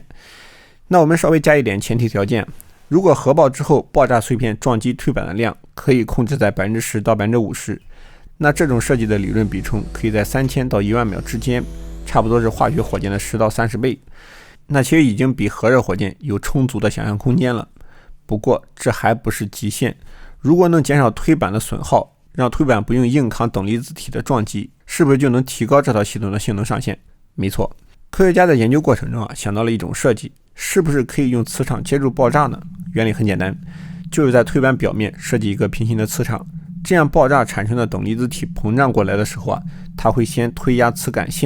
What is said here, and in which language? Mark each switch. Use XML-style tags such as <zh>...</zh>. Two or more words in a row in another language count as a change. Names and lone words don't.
<zh>那我們稍微加一點前提條件，如果核爆之後爆炸碎片撞擊推板的量可以控制在 10% 到 50%， 那這種設計的理論比重可以在3000到10000秒之間，差不多是化学火箭的10到30倍，那其實已經比核热火箭有充足的想象空间了。不過這還不是极限，如果能減少推板的損耗，讓推板不用硬扛等離子體的撞擊，是不是就能提高這套系統的性能上限？沒錯，科學家在研究過程中想到了一種設計，是不是可以用磁場接住爆炸呢？原理很簡單，就是在推板表面設計一個平行的磁場，這樣爆炸產生的等離子體膨脹過來的時候它會先推壓磁感線。</zh>